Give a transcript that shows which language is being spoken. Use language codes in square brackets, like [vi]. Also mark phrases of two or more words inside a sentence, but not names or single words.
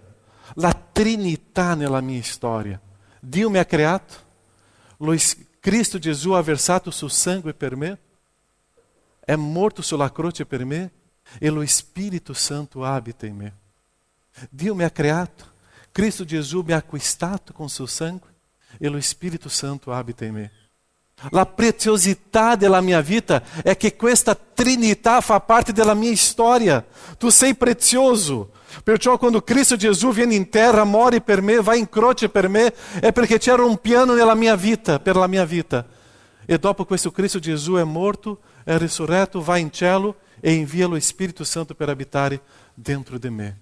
[it] La Trinità nella mia storia. Dio mi ha creato, Cristo Gesù ha versato suo sangue per me, è morto sulla croce per me e lo Spirito Santo abita in me. Dio mi ha creato, Cristo Gesù mi ha acquistato [pt] com seu sangue e o Espírito Santo habita em mim. [it] La preciosità della mia vita è che questa Trinità fa parte della mia storia. Tu sei prezioso. Perciò quando Cristo Gesù viene in terra, muore per me, va in croce per me, è perché c'era un piano nella mia vita, per la mia vita. E dopo questo Cristo Gesù è morto, è risurretto, va in cielo e invia lo Spirito Santo per abitare dentro di me.